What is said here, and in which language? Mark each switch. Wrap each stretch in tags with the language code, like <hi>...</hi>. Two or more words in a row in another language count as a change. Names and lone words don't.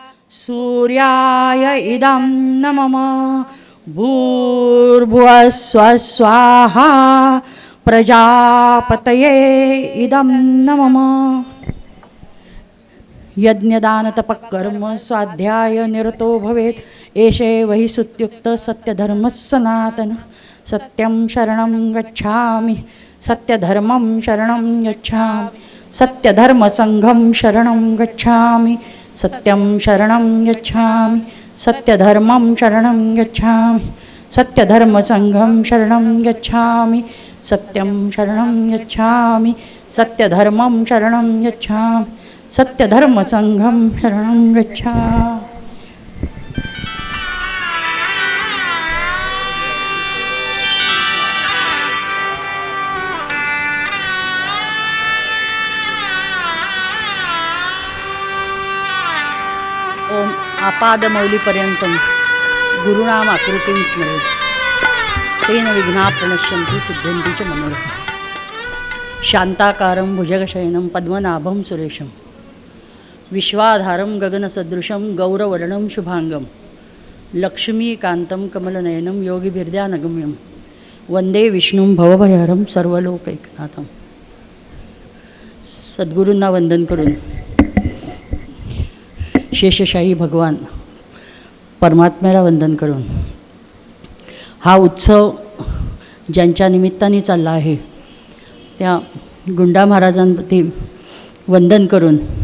<sa>सूर्याय इदं नमः भूर्भुवः स्वः स्वाहा प्रजापतये इदं नमः। यज्ञदानतपःकर्म स्वाध्याय निरतो भवेत् एषे वहि सुत्युक्त सत्यधर्मः सनातन। सत्यं शरणं गच्छामि सत्यधर्मं शरणं गच्छामि सत्यधर्मसंघं शरणं गच्छामि सत्यं शरणं गच्छामि सत्यधर्मं शरणं गच्छामि सत्यधर्मसंघं शरणं गच्छामि सत्यं शरणं गच्छामि सत्यधर्मं शरणं गच्छामि सत्यधर्मसंघं शरणं गच्छामि। ओम आपादमौलिपर्यंतं गुरुनामाकृतिं स्मरेत् तेन विघ्नाः प्रणश्यन्ति सिद्ध्यन्ति च मनोरथाः। शान्ताकारं भुजगशयनं पद्मनाभं सुरेशं विश्वाधारं गगनसदृशं गौरवर्णं शुभांगं लक्ष्मीकान्तं कमलनयनं योगिभिर्ध्यानगम्यं वंदे विष्णुं भवभयहरं सर्वलोकैकनाथं।</sa> <mr>सद्गुरूंना वंदन करून शेषशाही भगवान परमात्म्याला वंदन करून हा उत्सव ज्यांच्या निमित्ताने चालला आहे त्या गुंडा महाराजांप्रती वंदन करून</mr>